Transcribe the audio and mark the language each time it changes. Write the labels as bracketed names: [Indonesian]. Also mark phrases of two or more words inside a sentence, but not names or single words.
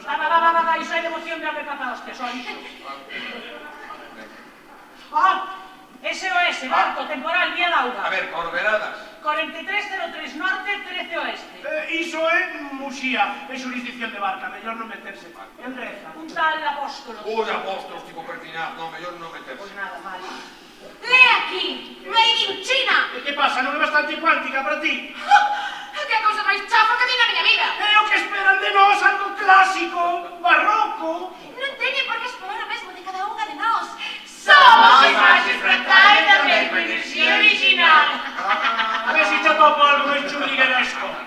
[Galician] Va, iso é devoción de haber papa hostia, só iso. SOS, barco, temporal, vía d'auga. A ver, coordenadas. 4303 norte, 13 oeste. Iso é Muxía, é xurisdicción de barca, mellor non meterse. En reza. Un tal apóstolo. Oi, apóstolos tipo Pertinaz, non, mellor non meterse. Pois nada, vale. Lee aquí, [English] made in China. [Galician] E que pasa, non é bastante cuántica para ti? Que cousa máis chafa que vi na miña vida. É o que esperan de nós, algo clásico, barroco. Non teñen por que esperar o mesmo de cada unha de nós. Somos imaxes fractais da mesma enerxía original. A ver si te topo algo máis chuligueresco.